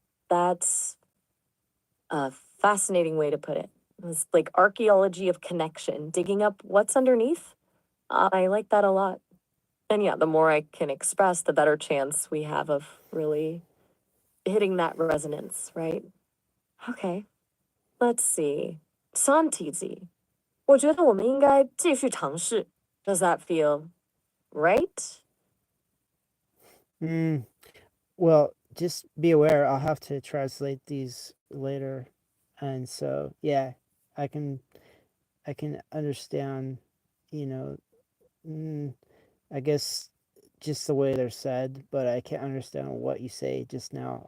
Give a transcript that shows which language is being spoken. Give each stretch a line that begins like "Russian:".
English: That's a fascinating way to put it. It's like archaeology of connection, digging up what's underneath. I like that a lot. And yeah, the more I can express, the better chance we have of really hitting that resonance, right? Okay, let's see.
Chinese: Santizi, 我觉得我们应该继续尝试.
English: Does that feel right? Mm, well, just be aware, I'll have to translate these later. And so, yeah, I can I can understand, you know, mm, I guess just the way they're said, but I can't understand what you say just now.